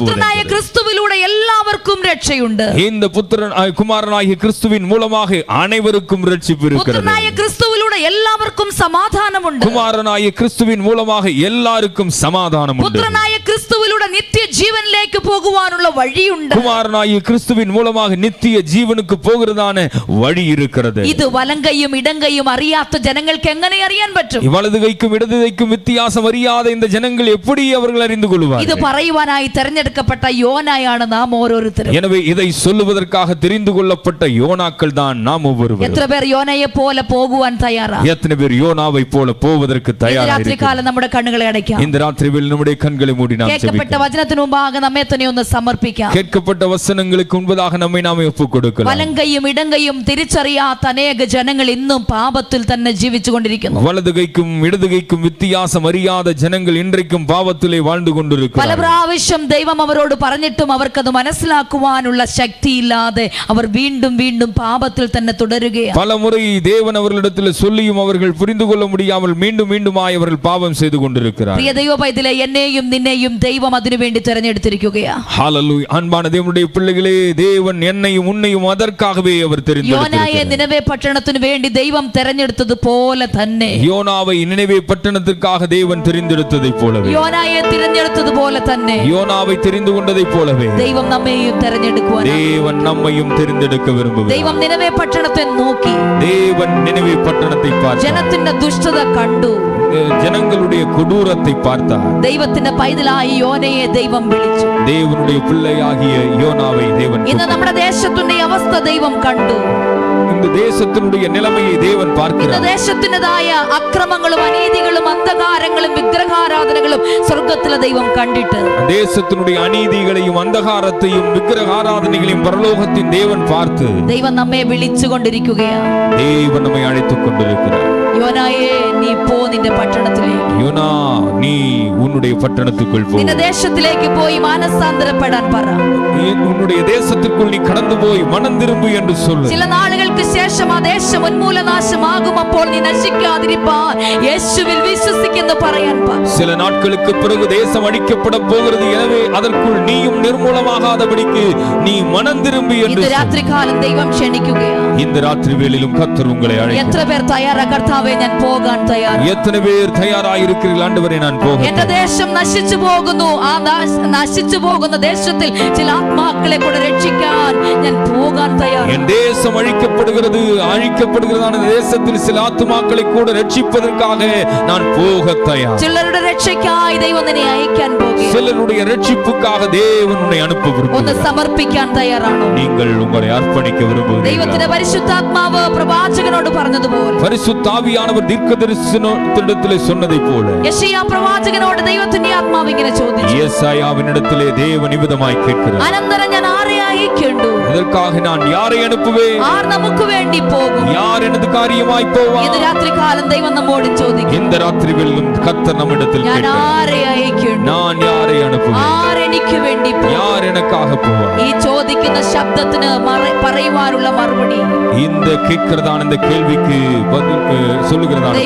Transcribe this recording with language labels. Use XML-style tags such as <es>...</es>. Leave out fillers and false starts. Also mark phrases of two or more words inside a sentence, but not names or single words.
<ml>പുത്രനായ ക്രിസ്തുവിലൂടെ എല്ലാവർക്കും രക്ഷയുണ്ട്.</ml> <ta>இந்த குமாரனாகிய கிறிஸ்துவின் மூலமாக அனைவருக்கும் ரட்சிப்பு இருக்கிறது.</ta> <ml>പുത്രനായ ക്രിസ്തുവിലൂടെ എല്ലാവർക്കും സമാധാനമുണ്ട്.</ml> <ta>குமாரனாகிய கிறிஸ்துவின் மூலமாக எல்லாருக்கும் சமாதானம் உண்டு.</ta> <ml>പുത്രനായ ക്രിസ്തുവിലൂടെ നിത്യജീവനിലേക്ക് പോകുവാനുള്ള വഴിയുണ്ട്.</ml> <ta>குமாரனாகிய கிறிஸ்துவின் மூலமாக நித்திய ஜீவனுக்கு போகிறதான வழி இருக்கிறது.</ta> <ml>ഇത് വലങ്കയും ഇടങ്കയും അറിയാത്ത ജനങ്ങൾക്ക് എങ്ങനെ അറിയാൻ പറ്റും?</ml> <ta>வலது கைக்கும் இடது கைக்கும் வித்தியாசம் அறியாத இந்த ஜனங்கள் எப்படி அவர்கள் அறிந்து கொள்வார்கள்?</ta> <ml>ഇത് പറയുവാനായി തിരഞ്ഞെടുക്കപ്പെട്ട യോനായാണ് നാം ഓരോരുത്തരും.</ml> <ta>எனவே இதை சொல்லுவதற்காக தெரிந்து கொள்ளப்பட்ட யோனாக்கள் தான் நாம் ஒவ்வொருவரும்.</ta> <ml>എത്ര പേർ യോനയെ പോലെ പോകുവാൻ തയ്യാറാ?</ml> <ta>எத்தனை பேர் யோனாவை போல போவதற்கு தயாராக</ta> <ml>രാത്രികാലം നമ്മുടെ കണ്ണുകളെ അടയ്ക്കാം.</ml> <ta>இந்த ராத்திரியில் நம்முடைய கண்களை மூடி நாம்</ta> <ml>കേൾക്കപ്പെട്ട വചനത്തിനു മുമ്പാകെ നമ്മെ തന്നെ ഒന്ന് സമർപ്പിക്കാം.</ml> <ta>கேட்கப்பட்ட வசனங்களுக்கு முன்பதாக நம்மை நாமே ஒப்புக்கொடுக்கலாம்.</ta> <ml>വലങ്കയും ഇടങ്കയും തിരിച്ചറിയാത്ത അനേക ജനങ്ങൾ ഇന്നും പാപത്തിൽ തന്നെ ജീവിച്ചുകൊണ്ടിരിക്കുന്നു.</ml> <ta>வலது கைக்கும் இடது கைக்கும் வித்தியாசம் அறியாத ஜனங்கள் இன்றைக்கும் பாவத்திலே வாழ்ந்து கொண்டிருக்கிறார்கள்.</ta> <ml>പല പ്രാവശ്യം ദൈവം അവരോട് പറഞ്ഞിട്ടും അവർക്കത് മനസ്സിലാക്കുവാനുള്ള ശക്തിയില്ലാതെ അവർ വീണ്ടും വീണ്ടും പാപത്തിൽ തന്നെ തുടരുകയാണ്.</ml> <ta>பல முறை தேவன் அவர்களிடத்தில் சொல்லியும் அவர்கள் புரிந்து கொள்ள முடியாமல் மீண்டும் மீண்டுமாய் அவர்கள் பாவம் செய்து கொண்டிருக்கிறார்கள்.</ta> <ml>പ്രിയ ദൈവ പൈതലേ, എന്നെയും നിന്നെയും ദൈവം അതിനു വേണ്ടി തിരഞ്ഞെടുത്തിരിക്കുകയാണ്.</ml> <ta>ஹalleluya. அன்பான தேவனுடைய பிள்ளைகளே, தேவன் என்னையும் உன்னையும் அதற்காகவே அவர் தெரிந்தெடுத்திருக்கிறார்.</ta> <ml>യോനായെ നിനവേ പട്ടണത്തിനു വേണ്ടി ദൈവം തിരഞ്ഞെടുത്തത് പോലെ തന്നെ,</ml> <ta>யோனாவை நினிவே பட்டணத்திற்காக தேவன் தெரிந்தெடுத்ததைப் போலவே,</ta> <ml>യോനായെ തിരഞ്ഞെടുത്തത് പോലെ തന്നെ</ml> <ta>யோனாவை தெரிந்து கொண்டதைப் போலவே</ta> <ml>ദൈവം നമ്മെയും തിരഞ്ഞെടുക്കുവാൻ.</ml> <ta>தேவன் நம்மையும் தெரிந்தெடுக்க விரும்புகிறார்.</ta> <ml>ദൈവം നിനവേ പട്ടണത്തെ നോക്കി</ml> <ta>தேவன் நினிவே பட்டணத்தை பார்த்தார்.</ta> <ml>ജനത്തിന്റെ ദുഷ്ടത കണ്ടു.</ml> <ta>ஜனங்களுடைய கொடூரத்தை பார்த்தார்.</ta> <ml>ദൈവത്തിന്റെ പൈതലായി യോനയെ ദൈവം വിളിച്ചു.</ml> <ta>தேவனுடைய பிள்ளையாகிய யோனாவை தேவன்</ta> <ml>ഇന്ന് നമ്മുടെ ദേശത്തിന്റെ അവസ്ഥ ദൈവം കണ്ടു.</ml> <ta>இந்த தேசத்தினுடைய நிலைமையை தேவன்</ta> <ml>ഇന്ന്</ml> <ta>பார்க்கிறார்.</ta> <ml>ദേശത്തിൻ്റെതായ അക്രമങ്ങളും അനീതികളും അന്ധകാരങ്ങളും വിഗ്രഹാരാധനകളും സ്വർഗത്തിലെ ദൈവം കണ്ടിട്ട്</ml> <ta>தேசத்தினுடைய அநீதிகளையும் அந்தகாரத்தையும் விக்கிரகாராதனைகளையும் பரலோகத்தின் தேவன் பார்த்து</ta> <ml>ദൈവം നമ്മെ വിളിച്ചുകൊണ്ടിരിക്കുകയാണ്.</ml> <ta>தேவன் நம்மை அழைத்துக் கொண்டிருக்கிறார்.</ta> <ml>യോനായേ, നീ പോ നിന്റെ പട്ടണത്തിലേക്ക്.</ml> <ta>யோனா, நீ உன்னுடைய பட்டணத்துக்குள் போ.</ta> <ml>നിന്റെ ദേശത്തിലേക്ക് പോയി മാനസാന്തരപ്പെടാൻ പറ.</ml> <ta>உன்னுடைய தேசத்திற்குள் நீ கடந்து போய் மனம் திரும்பு என்று சொல்லு.</ta> <ml>ചില നാളുകൾക്ക് ശേഷം ആ ദേശം ഉന്മൂലനാശമാകും. അപ്പോൾ നീ നശിക്കാതിരിപ്പാൻ യേശുവിൽ വിശ്വസിക്കുന്നു പറയാൻ പറ.</ml> <ta>சில நாட்களுக்கு பிறகு தேசம் அழிக்கப்பட போகிறது. எனவே அதற்குள் நீயும் நிர்மூலமாகாதபடிக்கு நீ மனம் திரும்பி என்று</ta> <ml>ഇന്ന് രാത്രികാലം ദൈവം ക്ഷണിക്കുകയാണ്.</ml> <ta>இந்த ராத்திரி வேளையிலும் கர்த்தர் உங்களை அழைக்கிறார்.</ta> <ml>എത്ര പേർ തയ്യാറാ? കർത്താവേ, ഞാൻ പോകാൻ തയ്യാർ.</ml> <ta>எத்தனை பேர் தயாராயிருக்கிறீர்கள்? ஆண்டவரே, நான் போகிறேன்.</ta> <ml>എന്റെ ദേശം നശിച്ചു പോകുന്നു. ആ നശിച്ചു പോകുന്ന ദേശത്തിൽ ചില ആത്മാക്കളെ കൂടെ രക്ഷിക്കാൻ ഞാൻ പോകാൻ തയ്യാർ.</ml> <ta>என் தேசம் அழிக்கப்படுகிறதான தேசத்தில் சில ஆத்துமாக்களை கூட ரட்சிப்பதற்காக நான் போக தயார்.</ta> <ml>ചിലരുടെ രക്ഷയ്ക്കായി ദൈവം നിന്നെ അയക്കാൻ പോകുകയാണ്.</ml> <ta>சிலருடைய ரட்சிப்புக்காக தேவன் உன்னை அனுப்ப</ta> <ml>ഒന്ന്</ml> <ta>விரும்புகிறார்.</ta> <ml>സമർപ്പിക്കാൻ തയ്യാറാണോ?</ml> <ta>நீங்கள் உங்களை அர்ப்பணிக்க விரும்புகிறீர்களா?</ta> <ml>ദൈവത്തിന്റെ പരിശുദ്ധാത്മാവ് പ്രവാചകനോട് പറഞ്ഞതുപോലെ,</ml> <ta>பரிசுத்த ஆவியானவர் தீர்க்கதரிசனத்திடத்திலே சொன்னதைப் போல,</ta> <ml>യെശയ്യാ പ്രവാചകനോട് ദൈവത്തിന്റെ ആത്മാവ് ഇങ്ങനെ ചോദിച്ചു,</ml> <ta>ஏசாயாவினிடத்திலே தேவன் இவ்விதமாய் கேட்கிறார்,</ta> <ml>അനന്തരം ഞാൻ ആരെ അയക്കേണ്ടു?</ml> <ta>இதற்காக நான் யாரை அனுப்புவேன்?</ta> <ml>ആർ നമുക്ക് വേണ്ടി പോകും?</ml> <ta>யார் எனது காரியமாய்</ta> <ml>ഇത്</ml> <ta>போவார்?</ta> <ml>രാത്രികാലം ദൈവം നമ്മോട് ചോദിക്കും,</ml> <ta>இந்த ராத்திரியிலும் கர்த்தர் நம்மிடத்தில்</ta> <ml>ഞാൻ</ml> <ta>கேட்கிறார்,</ta> <ml>ആരെ അയക്കേണ്ടു?</ml> <ta>நான் யாரை அனுப்புவேன்?</ta> <ml>ആരെനിക്ക് വേണ്ടി പോകും?</ml> <ta>யார் எனக்காக போவார்?</ta> <ml>ഈ ചോദിക്കുന്ന ശബ്ദത്തിന് പറയുവാനുള്ള മറുപടി</ml> <ta>இந்த கேட்கிறதான இந்த கேள்விக்கு சொல்லுகிறதான பதில்</ta>